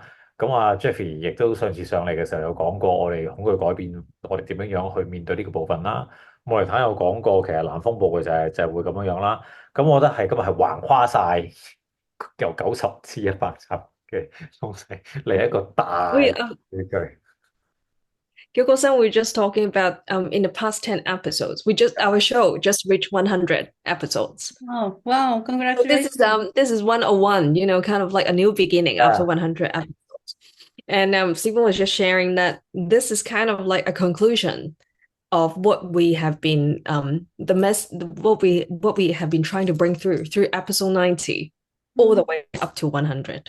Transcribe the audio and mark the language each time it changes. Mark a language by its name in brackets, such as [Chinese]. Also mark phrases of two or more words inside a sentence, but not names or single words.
[Cantonese] 咁啊，Jeffrey 亦都上次上嚟嘅時候有講過，我哋恐懼改變，我哋點樣樣去面對呢個部分啦。莫雷坦有講過，其實南風暴嘅就係會咁樣樣啦。咁我覺得係今日係橫跨晒由90至100集嘅東西嚟一個大喂，理據。 [English] Kyogo-san, we're just talking about in the past 10 episodes. Our show just reached 100 episodes. Oh, wow, So congratulations. this is 101, kind of like a new beginning after Yeah. 100 episodes. And Stephen was just sharing that this is kind of like a conclusion of what we have been what we have been trying to bring through episode 90 all the way up to 100.